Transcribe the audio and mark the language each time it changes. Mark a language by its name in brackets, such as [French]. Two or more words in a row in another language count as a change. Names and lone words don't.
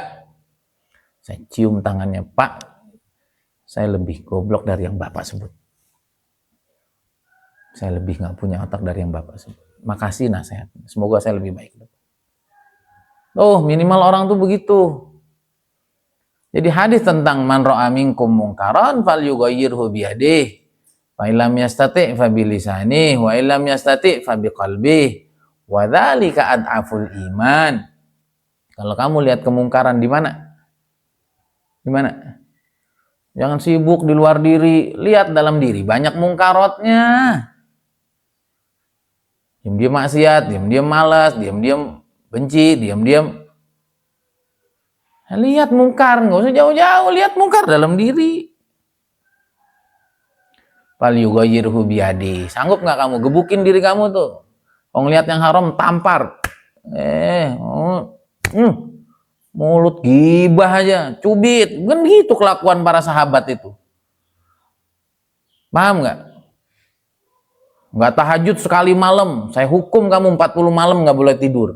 [Indonesian] Saya cium tangannya, Pak. Saya lebih goblok dari yang Bapak sebut. Saya lebih nggak punya otak dari yang Bapak sebut. Makasih nasihat. Semoga saya lebih baik. Oh, minimal orang tuh begitu. Jadi hadis tentang [Arabic] من رأى منكم منكرا فليغيره بيده. فإن لم يستطع فبلسانه وإن لم يستطع فبقلبه. وذلك أضعف الإيمان. [Indonesian] Kalau kamu lihat kemungkaran di mana? Di mana? Jangan sibuk di luar diri, lihat dalam diri. Banyak mungkarotnya. Diam-diam maksiat, diam-diam malas, diam-diam benci, diam-diam. Lihat mungkar, nggak usah jauh-jauh, lihat mungkar dalam diri. [Arabic] فليغيره بيده. [Indonesian] Sanggup nggak kamu gebukin diri kamu tuh? Kalau ngelihat yang haram, tampar. Mulut gibah aja, cubit. Kan gitu kelakuan para sahabat itu. Paham nggak? Nggak tahajud sekali malam, saya hukum kamu 40 malam nggak boleh tidur.